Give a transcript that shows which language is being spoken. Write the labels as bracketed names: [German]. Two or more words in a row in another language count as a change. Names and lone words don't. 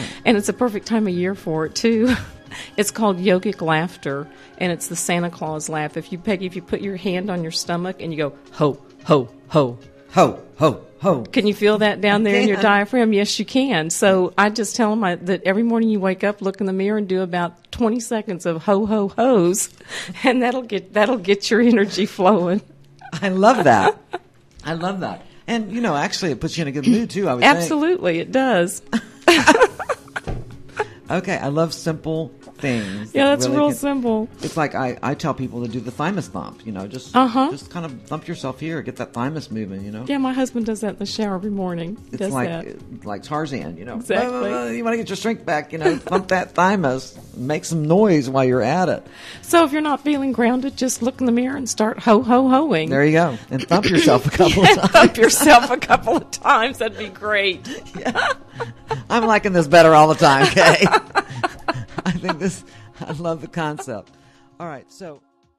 [English] And it's a perfect time of year for it, too. It's called yogic laughter, and it's the Santa Claus laugh. If you put your hand on your stomach and you go, ho, ho, ho. Ho, ho, ho. Can you feel that down there in your diaphragm? Yes, you can. So I just tell them that every morning you wake up, look in the mirror, and do about 20 seconds of ho, ho, ho's, and that'll get your energy flowing. I love that. I love that. And, actually it puts you in a good mood, too, I would Absolutely, it does. Okay, I love simple things. Yeah, that's really real simple. It's like I tell people to do the thymus thump, just kind of thump yourself here, get that thymus moving, Yeah, my husband does that in the shower every morning. It's like Tarzan, Exactly. You want to get your strength back, thump that thymus, make some noise while you're at it. So if you're not feeling grounded, just look in the mirror and start ho-ho-hoing. There you go. And thump yourself a couple of times. Thump yourself a couple of times. That'd be great. Yeah. I'm liking this better all the time, Kay. I love the concept. All right, so